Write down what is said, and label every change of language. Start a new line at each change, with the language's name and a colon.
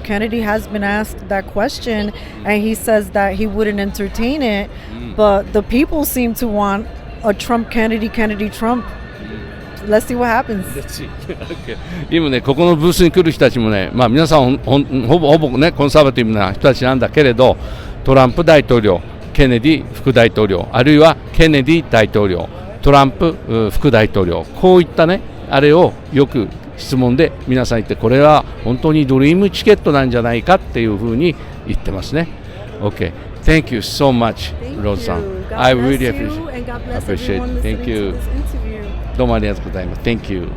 English: Kennedy has been asked that question, and he says that he wouldn't entertain it, but the people seem to want a Trump Kennedy Trump.Let's see what happens.
Japanese: 今ね、ここのブースに来る人たちもね、皆さんほぼね、コンサバティブな人たちなんだけれど、トランプ大統領、ケネディ副大統領、あるいはケネディ大統領、トランプ副大統領、こういったね、あれをよく質問で皆さん言って、これは本当にドリームチケットなんじゃないかっていうふうに言ってますね。
English: OK. Thank you so much, Rose さん。 I really appreciate it. Thank you.
Japanese: どうもありがとうございます。
English: Thank you.